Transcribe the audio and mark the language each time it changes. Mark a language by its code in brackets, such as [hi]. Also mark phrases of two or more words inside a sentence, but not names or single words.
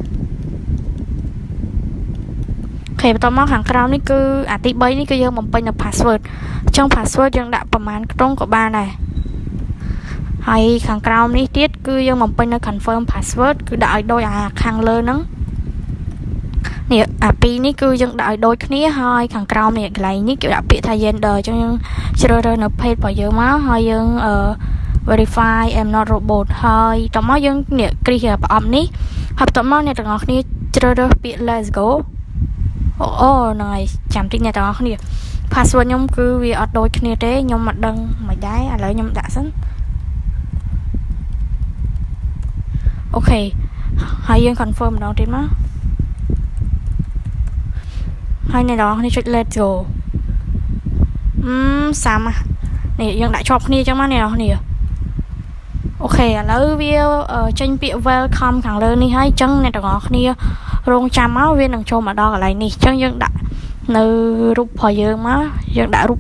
[km] អូខេបន្តមកខាងក្រោមនេះគឺអាទី3នេះគឺយើងបំពេញនៅ password អញ្ចឹង password យើងដាក់ប្រមាណខ្ទង់ក៏បានដែរហើយខាងក្រោមនេះ ទៀតគឺយើងបំពេញនៅ [en] confirm password [km] គឺដាក់ឲ្យដូចអាខាងលើហ្នឹងនេះអាពីរនេះគឺយើងដាក់ឲ្យដូចគ្នាហើយខាងក្រោមនេះកន្លែងនេះគេដាក់ពាក្យថា gender អញ្ចឹងយើងជ្រើសរើសនៅ page របស់យើងមកហើយយើង [en] verify am not robot [km] ហើយតមកយើងនេះគ្រីសប្រអប់នេះហើយបន្តមកអ្នកទាំងអស់គ្នាជ្រើសរើសពាក្យ [en] let's go [km] អូហ្នឹងហើយចាំតិចអ្នកទាំងអស់គ្នា password ខ្ញុំគឺវាអត់ដូចគ្នាទេខ្ញុំមិនដឹងមិនដែរឥឡូវខ្ញុំដាក់សិន អូខេហើយយើង confirm ម្ដងទៀតមកហើយអ្នកទាំងអស់គ្នាចុច [en] let's go [km] សាមនេះយើងដាក់ជាប់គ្នាអញ្ចឹងមកអ្នកទាំងអស់គ្នាអូខេឥឡូវវាចេញពាក្យ welcome ខាងលើនេះ ហើយអញ្ចឹងអ្នកទាំងអស់គ្នារងចាំមកវានឹងចូលមកដល់កន្លែងនេះអញ្ចឹងយើងដាក់នៅរូបរបស់យើងមកយើងដាក់រូប